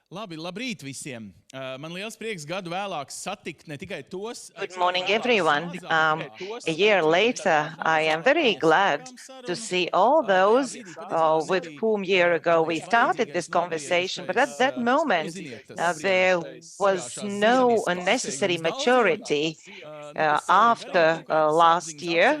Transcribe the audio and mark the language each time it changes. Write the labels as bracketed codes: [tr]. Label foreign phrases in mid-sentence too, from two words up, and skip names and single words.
[lv] Labi, labrīt visiem. Man liels prieks gadu vēlāk satikt ne tikai tos. [en] Good morning, everyone. A year later, I am very glad to see all those with whom a year ago we started this conversation. But at that moment, there was no unnecessary maturity after last year.